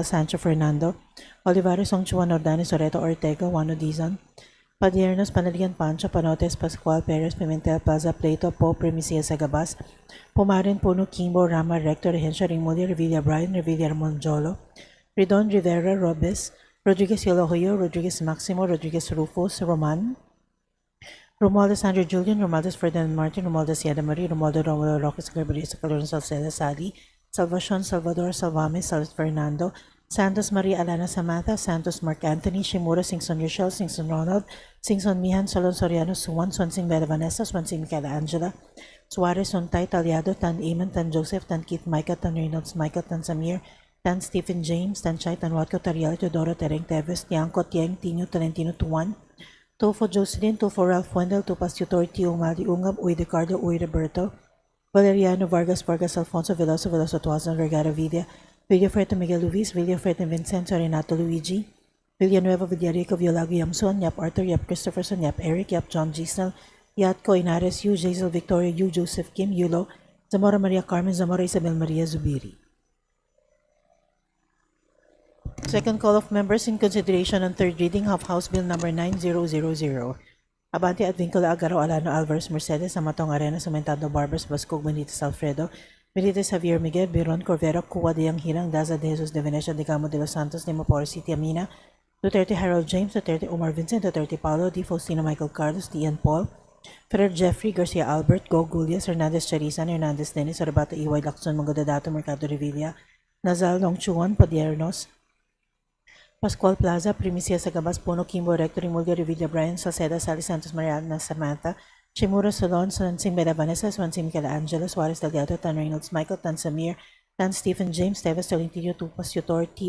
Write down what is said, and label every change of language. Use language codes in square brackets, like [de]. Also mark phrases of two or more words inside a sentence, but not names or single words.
[en] Sancho Fernando, Olivares, Songchuan, Ordanes, Soreto, Ortega, Juano Dizon, Padiernos, Panalian Pancho, Panotes, Pascual, Perez, Pimentel, Plaza, Plato, Po, Primicia, Sagabas, Pumarin, Puno, Kimbo, Rama, Rector, Regensio, Ringmulia, Revilla Brian, Revilla Monjolo, Ridon, Rivera, Robes, Rodriguez Yolohoyo, Rodriguez Maximo, Rodriguez Rufus, Roman, Romualdez Andrew Julian, Romualdez Ferdinand Martin, Romualdez Yada Marie, Romualdo Romulo Roques Garbarisa, Calorno Salceda Sali, Salvacion Salvador Salvame, Salas Fernando, Santos Maria Alana Samantha, Santos Mark Anthony, Shimura, Singson Rochelle, Singson Ronald, Singson Mihan, Solon Soriano, Suwan, Swansing Bella Vanessa, Swansing Michaela Angela, Suarez, Sontay, Talyado, Tan Eamon, Tan Joseph, Tan Keith Micah, Tan Reynolds Michael, Tan Samir, Tan Stephen James, Tan Chay, Tan Watko, Tariel, Teodoro, Tereng Teves, Tiangco, Tieng, Tino, Talentino, Tuan, Tofo Jocelyn, Tofo Ralph Wendell, Tupas Tutor, Tio Mali Ungab, Uy Ricardo, Uy Roberto, Valeriano Vargas, Vargas Alfonso, Veloso, Veloso Tuazon, Vergara Vida, Villafuerte Miguel Luis, Villafuerte Vincenzo, Renato Luigi, Villanueva Villarico, Violago Yamson, Yap Arthur, Yap Christopherson, Yap Eric, Yap John Gisnel, Yatko Inares, Yu Jaisel Victoria, Yu Joseph Kim, Yulo, Zamora Maria Carmen, Zamora Isabel Maria Zubiri. Second call of members in consideration on third reading of House Bill number 9000. Abante Advincula Agaro Alano Alvarez Mercedes, Amatong Arena, Sumentado Barbers, Bascog Benitez Alfredo, Benitez Javier Miguel, Biron Corvera, Cuba de Hirang, Daza de Jesus de Venecia, de Gamo de los Santos, de Mapor City Amina, Duterte Harold James, Duterte Omar Vincent, Duterte Paulo, Di Faustino Michael Carlos, D. Ian Paul, Ferrer Jeffrey, Garcia Albert, Go Gulias, Hernandez Charisan, Hernandez Dennis, Arabata Iway Lacson, Mangodadato, Mercado Revilla, Nazal Longchuan, Padiernos, Pascual Plaza, Primicia Sagabas, Puno, Kimbo, Rector, Imulga, Revilla Brian, Salceda, Sally Santos, Mariana Samantha, Chimura Solon, Swansing Bella Vanessa, Swansing Michaela Angela, Suarez Delgado, Tan Reynolds Michael, Tan Samir, Tan Stephen James, Teves Tolentino, Tupas Tutor, T.